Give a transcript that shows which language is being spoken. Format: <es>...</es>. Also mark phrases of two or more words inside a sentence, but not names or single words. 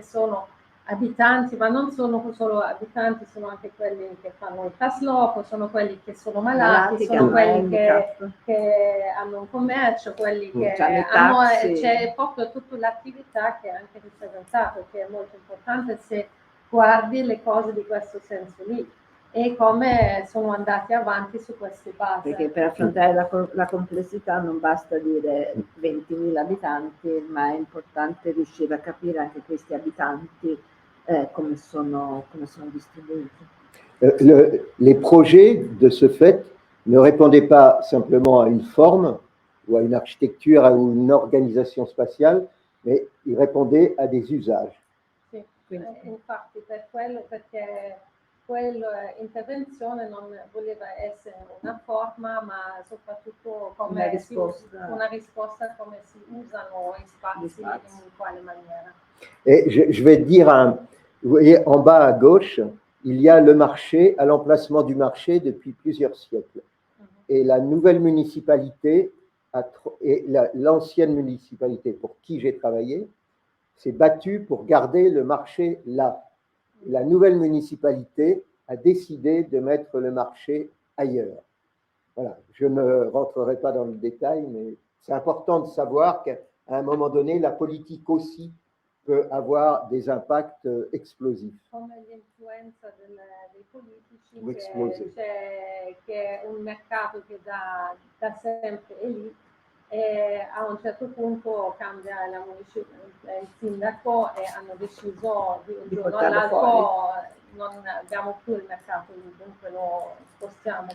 <it>sono abitanti, ma non sono solo abitanti, sono anche quelli che fanno il trasloco, sono quelli che sono malati, sono quelli che hanno un commercio, quelli che hanno, c'è proprio tutta l'attività che è anche rappresentata, che è molto importante se guardi le cose di questo senso lì e come sono andati avanti su queste basi. Perché per affrontare la complessità non basta dire 20.000 abitanti, ma è importante riuscire a capire anche questi abitanti come sono distribuiti.</it> <fr>Les projets, de ce fait, ne répondaient pas simplement à une forme ou à une architecture ou une organisation spatiale, mais ils répondaient à des usages.</fr> <it>Sì, infatti per quello, perché quell'intervenzione non voleva essere una forma, ma soprattutto come una risposta come si usano i spazi, in quale maniera.</it> <fr>Et je vais dire, vous voyez, en bas à gauche, il y a le marché, à l'emplacement du marché depuis plusieurs siècles. Et la nouvelle municipalité, et l'ancienne municipalité pour qui j'ai travaillé, s'est battue pour garder le marché là. La nouvelle municipalité a décidé de mettre le marché ailleurs. Voilà, je ne rentrerai pas dans le détail, mais c'est important de savoir qu'à un moment donné, la politique aussi peut avoir des impacts explosifs.</fr> <it>Come l'influenza dei politici, che è un mercato che da sempre è lì e a un certo punto cambia il sindaco e hanno deciso di un giorno all'altro non abbiamo più il mercato, dunque lo spostiamo.</it>